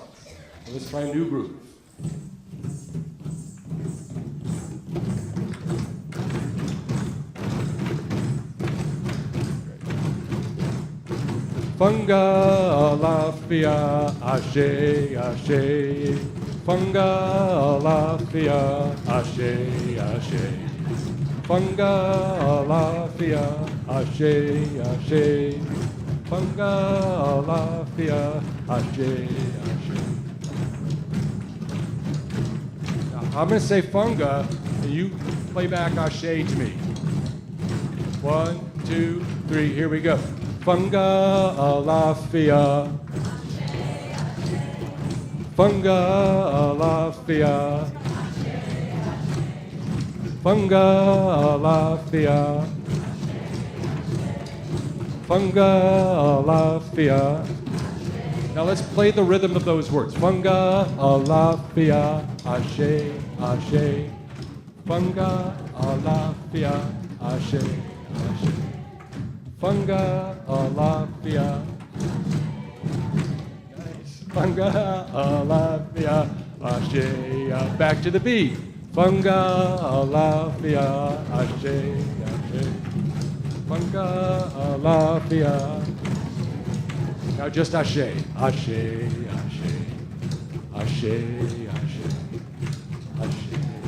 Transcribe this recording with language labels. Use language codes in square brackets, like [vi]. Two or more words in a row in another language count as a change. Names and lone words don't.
[en] So let's try a new groove. [yo] Funga lafia, ashe, ashe. Funga lafia, ashe, ashe. Funga lafia, ashe, ashe. Funga lafia, ashe, ashe. [en] Now, I'm going to say funga, and you play back ashe to me. 1, 2, 3, here we go. [yo] Funga lafia. Funga lafia. Funga lafia. Funga lafia. [en] Now let's play the rhythm of those words. [yo] Funga lafia. Ashe, ashe. Funga lafia. Ashe, ashe. Funga lafia. Nice. Funga lafia. Ashe. [en] Back to the beat. [yo] Funga lafia. Ashe, ashe. Funga lafia. [en] Now just [yo] ashe. Ashe, ashe. Ashe, ashe. Ashe, ashe.